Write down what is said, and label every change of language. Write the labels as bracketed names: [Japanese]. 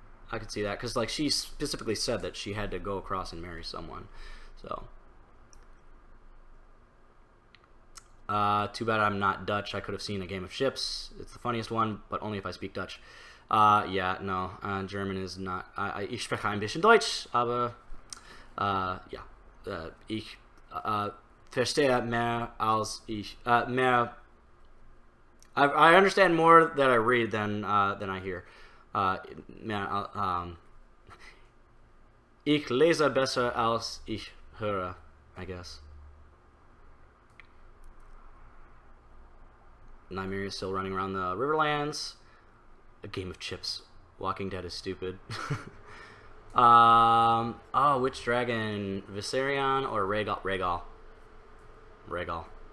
[English] I could see that, because, like, she specifically said that she had to go across and marry someone, so. Too bad I'm not Dutch. I could have seen A Game of Ships. It's the funniest one, but only if I speak Dutch. Yeah, no, German is not. [German] Ich spreche ein bisschen Deutsch, aber ja, ich verstehe mehr als ich mehr. [English] I understand more that I read than I hear. [German] Mehr, ich lese besser als ich höre, [English] I guess. Nymeria is still running around the Riverlands. A Game of Chips. Walking Dead is stupid. Oh, which dragon? Viserion or Rhaegal? Rhaegal.